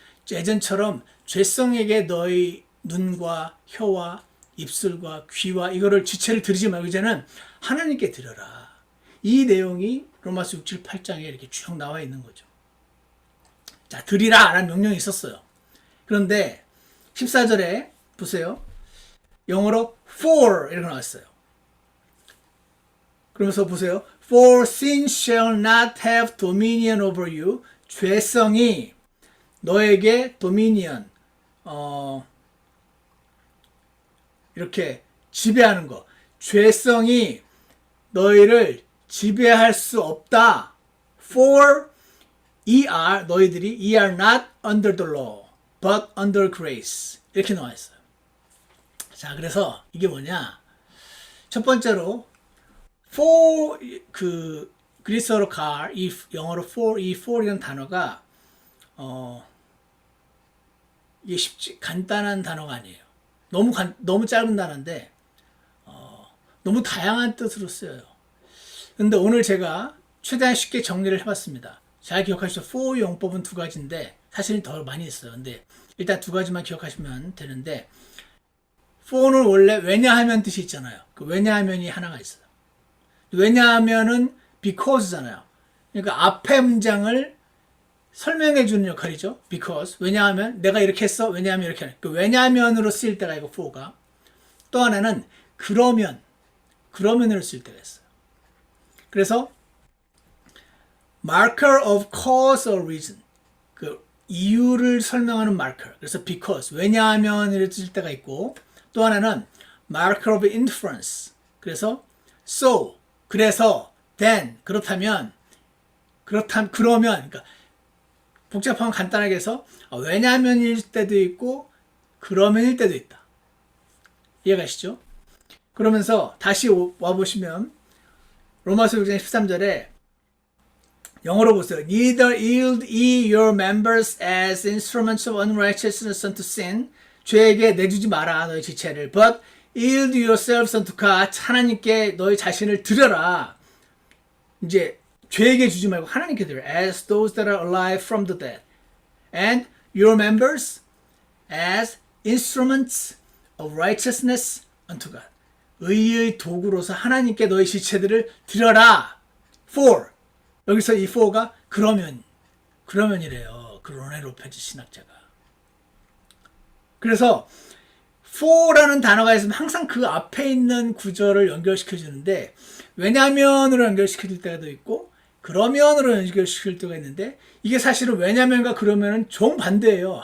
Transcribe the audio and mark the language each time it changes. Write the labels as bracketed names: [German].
[Korean] 예전처럼 죄성에게 너희 눈과 혀와 입술과 귀와 이거를 지체를 드리지 말고 이제는 하나님께 드려라. 이 내용이 로마서 6, 7, 8장에 이렇게 쭉 나와 있는 거죠. 자, 드리라 라는 명령이 있었어요. 그런데 14절에 보세요. 영어로 for 이렇게 나왔어요. 그러면서 보세요. [English] For sin shall not have dominion over you. [Korean] 죄성이 너에게 dominion, 이렇게 지배하는 거. 죄성이 너희를 지배할 수 없다. [English] For [Korean] 너희들이 [English] are not under the law, but under grace. [Korean] 이렇게 나와 있어요. 자, 그래서 이게 뭐냐? 첫 번째로 for 그 그리스어로 car, 이 영어로 for이라는 단어가 이게 간단한 단어가 아니에요. 너무 짧은 단어인데 너무 다양한 뜻으로 쓰여요. 근데 오늘 제가 최대한 쉽게 정리를 해봤습니다. 잘 기억하시죠? for 용법은 두 가지인데 사실은 더 많이 있어요. 근데 일단 두 가지만 기억하시면 되는데 for는 원래 왜냐하면 뜻이 있잖아요. 그 왜냐하면이 하나가 있어요. 왜냐하면은 because잖아요. 그러니까 앞에 문장을 설명해 주는 역할이죠. [English] because. [Korean] 왜냐하면 내가 이렇게 했어. 왜냐하면 이렇게 하는. 그 왜냐하면으로 쓰일 때가 있고 for가. 또 하나는 그러면으로 쓸 때가 있어요. 그래서 [English] marker of cause or reason. [Korean] 그 이유를 설명하는 marker. 그래서 because. 왜냐하면으로 쓸 때가 있고 또 하나는 [English] marker of inference. [Korean] 그래서 so. 그래서 then. 그러면 그러니까 복잡하면 간단하게 해서 왜냐하면일 때도 있고 그러면일 때도 있다. 이해가시죠? 그러면서 다시 와보시면 로마서 6장 13절에 영어로 보세요. [English] Neither yield ye your members as instruments of unrighteousness unto sin. [Korean] 죄에게 내주지 마라 너희 지체를. [English] But yield yourselves unto God. [Korean] 하나님께 너희 자신을 드려라. 이제 죄에게 주지 말고 하나님께 드려. [English] As those that are alive from the dead. And your members as instruments of righteousness unto God. [Korean] 의의 도구로서 하나님께 너희 지체들을 드려라. [English] For. [Korean] 여기서 이 for가 그러면이래요. 그 로네 로페즈 신학자가. 그래서 for라는 단어가 있으면 항상 그 앞에 있는 구절을 연결시켜 주는데 왜냐면으로 연결시켜 줄 때도 있고 그러면으로 연결시킬 때가 있는데 이게 사실은 왜냐면과 그러면은 정반대예요.